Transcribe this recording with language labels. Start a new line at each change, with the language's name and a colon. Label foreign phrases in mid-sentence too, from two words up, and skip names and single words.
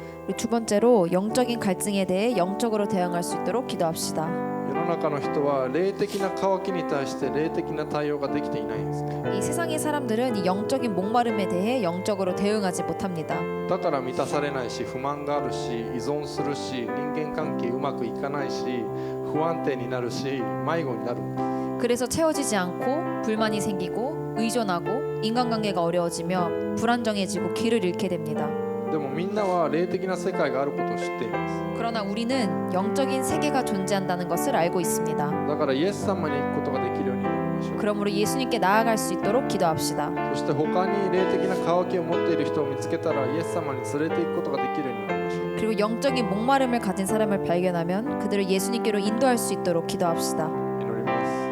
Korean: 우리 두 번째로 영적인 갈증에 대해 영적으로 대응할 수 있도록 기도합시다.
Japanese: 世の中の人は霊的な渇きに対して霊的な対応ができていないんですね。
Korean: 이 세상의 사람들은 이 영적인 목마름에 대해 영적으로 대응하지 못합니다.
Japanese: だから満たされないし不満があるし依存するし人間関係うまくいかないし不安定になるし迷子になるんです。
Korean: 그래서 채워지지 않고 불만이 생기고 의존하고 인간관계가 어려워지며 불안정해지고 길을 잃게 됩니다.
Japanese: でもみんなは霊的な世界があることを知っています。
Korean: 그러나 우리는 영적인 세계가 존재한다는 것을 알고 있습니다.
Japanese: だからイエス様に行くことができるようになりましょう。
Korean: 그러므로 예수님께 나아갈 수 있도록 기도합시다.
Japanese: そして他に霊的な渇きを持っている人を見つけたらイエス様に連れて行くことができるようになりましょう。
Korean: 그리고 영적인 목마름을 가진 사람을 발견하면 그들을 예수님께로 인도할 수 있도록 기도합시다.
Japanese: 祈ります。